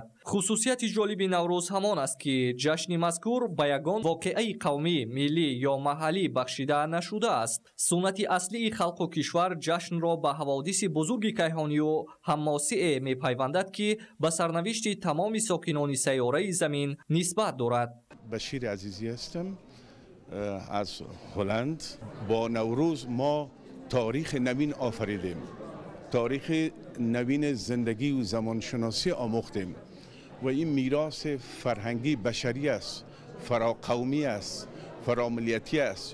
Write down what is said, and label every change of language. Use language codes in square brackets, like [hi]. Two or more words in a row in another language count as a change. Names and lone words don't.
[tg] хусусияти ҷолиби наврӯз ҳамон аст ки ҷашни мазкур ба ягон воқеаи қавмӣ, миллӣ ё маҳаллӣ бахшида нашудааст. суннати аслии халқу кишвар ҷашнро ба ҳаводиси бузурги кайҳонию ҳаммосие мепайвандад ки ба сарнавишти тамоми сокинони сайёраи замин нисбат дорад. [fa] بشیر عزیزی هستم از هلند. با نوروز ما تاریخ نوین آفریدیم، تاریخ نوین زندگی و زمانشناسی آموختیم و این میراث فرهنگی بشری است، فراقومی است، فراملیتی است.